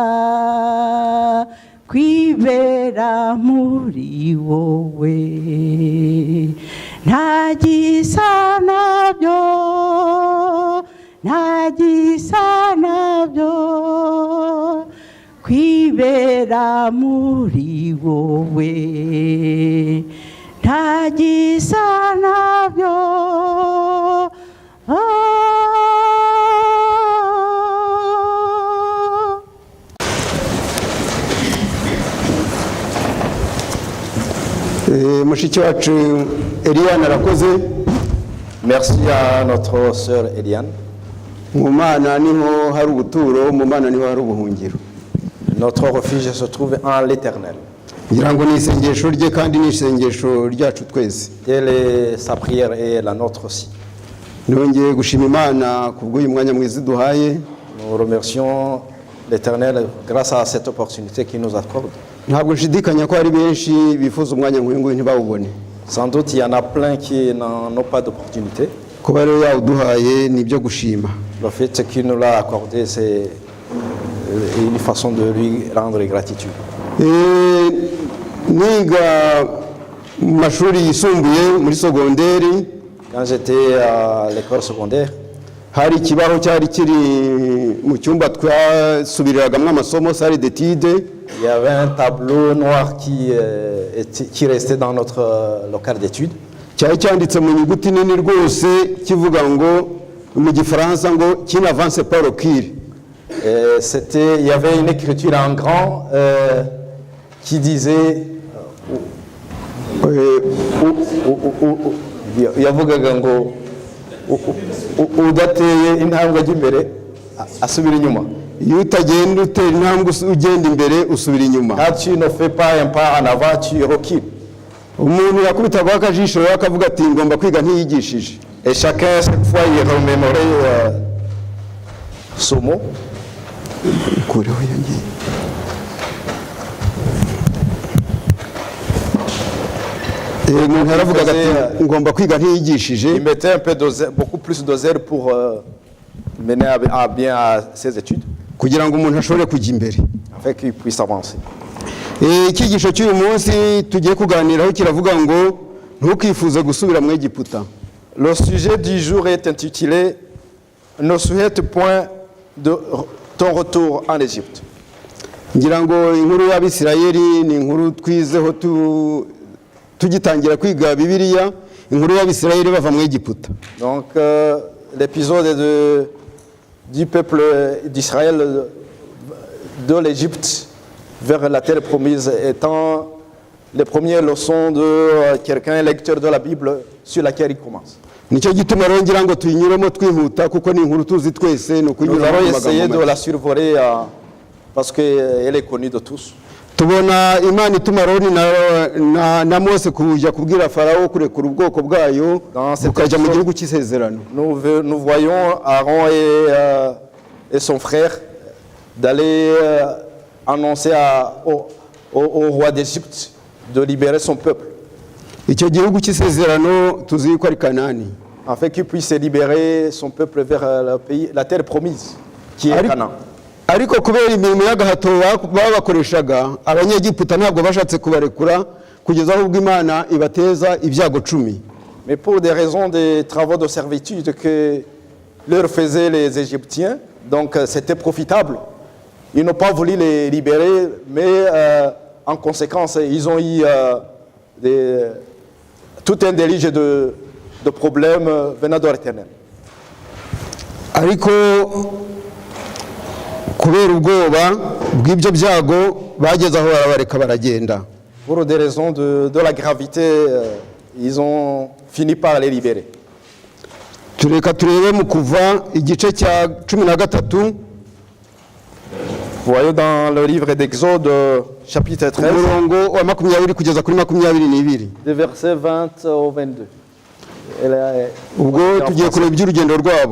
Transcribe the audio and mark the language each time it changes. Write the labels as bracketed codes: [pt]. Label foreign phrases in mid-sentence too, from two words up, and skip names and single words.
[rw] kwibera muri wowe, nta gisa nabyo, nta gisa nabyo, kwibera muri wowe, nta gisa nabyo. Mushiki wacu Eliane arakoze. [fr] Merci à notre sœur Eliane. [rw] Mu Mana niho hari ubuturo, mu Mana niho hari ubuhungiro. [fr] Notre refuge se trouve en l'Éternel. [rw] Ngira ngo ni isengesho rye kandi ni isengesho ryacu twese. [fr] Telle est sa prière et la nôtre aussi. [rw] Nongeye gushima Imana kubw'uyu mwanya mwiza duhaye. [fr] Nous remercions l'Éternel grâce à cette opportunité qu'il nous accorde. [rw] Ntabwo nshidikanya ko hari benshi bifuza umwanya nk'uyu nguyu ntibawubone. [fr] Sans doute il y en a plein qui n'en ont pas d'opportunité. [rw] Kuba rero yawuduhaye ni ibyo gushima. [fr] Le fait qu'il nous l'a accordé, c'est une façon de lui rendre gratitude. [rw] Niga mu mashuri yisumbuye muri segonderi. [fr] Quand j'étais à l'école secondaire, [rw] hari ikibaho cyari kiri mu cyumba twasubiriragamo amasomo, [fr] salle d'études. il y avait un tableau noir qui restait dans notre local d'études. [rw] cyari cyanditse mu nyuguti nini rwose kivuga ngo mu gifaransa ngo [fr] qui n'avance pas recule. Il y avait une écriture en grand qui disait [rw] yavugaga ngo udateye intambwe ajya imbere asubira inyuma. Iyo utagenda utera intambwe ugenda imbere usubira inyuma. [fr] Quand tu ne fais pas un pas en avant, tu recules. [rw] Umuntu yakubitaga akajisho rero akavuga ati ngomba kwiga ntiyigishije. [fr] Et chacun cette fois il remémorait ce mot. [rw] Kureho yangiye. Umuntu aravugaga ati ngomba kwiga ntiyigishije. [fr] Il mettait un peu beaucoup plus de zèle pour mener à bien ses études. [rw] Kugira ngo umuntu ashobore kujya imbere. [fr] Afin qu'il puisse avancer. [rw] Icyigisho cy'uyu munsi tugiye kuganiraho kiravuga ngo ntukifuze gusubira mu Egiputa. [fr] Le sujet du jour est intitulé Ne souhaite point de ton retour en Égypte. [rw] Ngira ngo inkuru y'Abisirayeli ni inkuru twizeho tugitangira kwiga Bibiliya, inkuru y'Abisirayeli bava mu Egiputa. [fr] Donc l'épisode du peuple d'Israël de l'Égypte vers la terre promise étant les premières leçons de quelqu'un lecteur de la Bible sur laquelle il commence. [rw] Nicyo gituma rero ngira ngo tuyinyuremo twihuta kuko ni inkuru tuzi twese no kunyura. [fr] Nous allons essayer de la survoler parce qu'elle est connue de tous. [rw] Tubona Imana ituma Aroni na Mose kujya kubwira Farawo kurekura ubwoko bwayo bukajya mu gihugu cy'isezerano. [fr] Nous voyons Aaron et son frère d'aller annoncer au roi d'Égypte de libérer son peuple. [rw] Icyo gihugu cy'isezerano tuzi ko ari Kanani. [fr] Afin qu'il puisse libérer son peuple vers la terre promise qui est Canaan. [rw] Ariko kubera imirimo y'agahato babakoreshaga abanyegiputa ntabwo bashatse kubarekura kugeza aho ubwo Imana ibateza ibyago 10. [fr] Mais pour des raisons des travaux de servitude que leur faisaient les Égyptiens, donc c'était profitable. Ils n'ont pas voulu les libérer, mais en conséquence, ils ont eu tout un déluge de problèmes venant de l'Éternel. [rw] Ariko kubera ubwoba bw'ibyo byago bageze aho barabareka baragenda. [fr] Pour des raisons de la gravité, ils ont fini par les libérer. [rw] Tureka turebe mu Kuva igice cya 13. [fr] Voyez dans le livre d'Exode, chapitre 13, [rw] umurongo wa 20 kugeza kuri 22. [fr] des versets 20 au 22. [rw] ubwo tugiye kureba iby'urugendo rwabo.